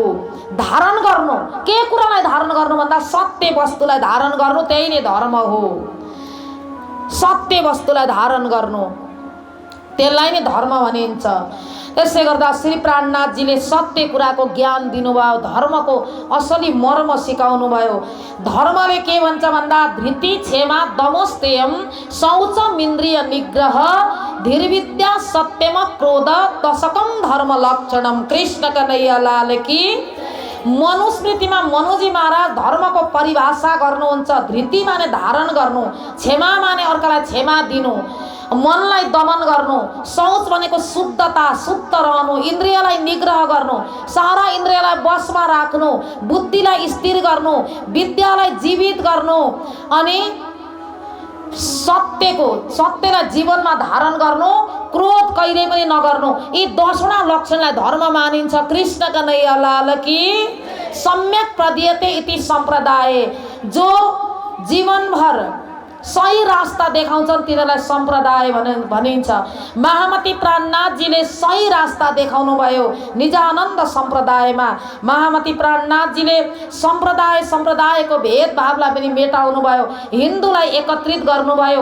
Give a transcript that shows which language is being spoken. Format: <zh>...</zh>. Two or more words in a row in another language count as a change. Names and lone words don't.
<ne>धारण गर्नु, के कुरालाई धारण गर्नु भन्दा सत्य वस्तुलाई धारण गर्नु, त्यही नै धर्म हो। सत्य वस्तुलाई धारण गर्नु त्यसलाई नै धर्म भनिन्छ। त्यसै गर्दा श्री प्राणनाथजीले सत्य कुराको ज्ञान दिनुभयो, धर्मको असली मर्म सिकाउनुभयो। धर्मले के भन्छ भन्दा</ne> <sa>धृति क्षमा दमोस्तेयम शौचम इन्द्रिय निग्रह धीर्विद्या सत्यम क्रोध दशकम धर्म लक्षणम।</sa> <hi>कृष्ण कन्हैया लाल की।</hi> <ne>मनुस्मृतिमा मनुजी महाराज धर्मको परिभाषा गर्नुहुन्छ। धृति माने धारण गर्नु, क्षमा माने अर्कालाई क्षमा दिनु, मनलाई दमन गर्नु, शौच भनेको शुद्धता, शुद्ध रहनु, इन्द्रियलाई निग्रह गर्नु, सारा इन्द्रियलाई बसमा राख्नु, बुद्धिलाई स्थिर गर्नु, विद्यालाई जीवित गर्नु अनि सत्यलाई जीवनमा धारण गर्नु, क्रोध कहिले पनि नगर्नु। यी 10वटा लक्षणलाई धर्म मानिन्छ।</ne> <hi>कृष्ण कन्हैया लाल की।</hi> <sa>सम्यक प्रदीयते इति सम्प्रदाय।</sa> <ne>जो जीवनभर सही रास्ता देखाउँछन् तिनीहरूलाई सम्प्रदाय भनिन्छ। महामती प्राणनाथजीले सही रास्ता देखाउनु भयो निजानन्द सम्प्रदायमा। महामती प्राणनाथजीले सम्प्रदायको भेदभावलाई पनि मेटाउनु भयो, हिन्दूलाई एकत्रित गर्नुभयो।</ne>